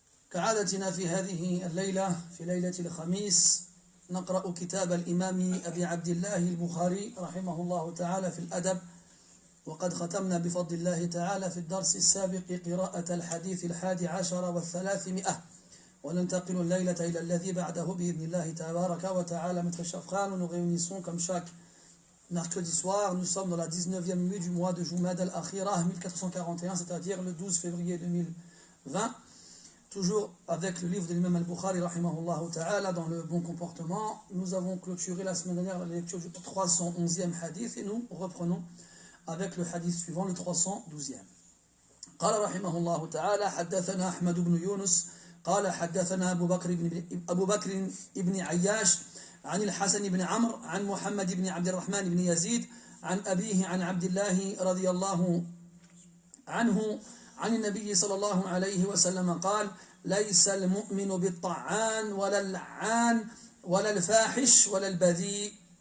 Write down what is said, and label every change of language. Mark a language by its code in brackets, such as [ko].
[ar] كعادتنا في هذه الليلة، في ليلة الخميس، نقرأ كتاب الإمام أبي عبد الله البخاري رحمه الله تعالى في الأدب، وقد ختمنا بفضل الله تعالى في الدرس السابق قراءة الحديث 11 و300، وننتقل الليلة إلى الذي بعده بإذن الله تبارك وتعالى. [fr] Maître Chafran, nous nous réunissons comme chaque mercredi soir. Nous sommes dans la 19e nuit du mois de Jumad al-Akhirah 1441, c'est-à-dire le 12 février 2020. Toujours avec le livre de l'imam al-Bukhari [ar] rahimahullah ta'ala [fr] dans le bon comportement. Nous avons clôturé la semaine dernière la lecture du 311e hadith et nous reprenons avec le hadith suivant, le 312e. [ar] قال رحمه الله تعالى: حدثنا أحمد بن يونس قال حدثنا أبو بكر بن عياش عن الحسن بن عمرو عن محمد بن عبد الرحمن بن يزيد عن أبيه عن عبد الله رضي الله عنه عن النبي صلى الله عليه وسلم قال: ليس المؤمن بالطعان ولا اللعان ولا الفاحش ولا البذيء.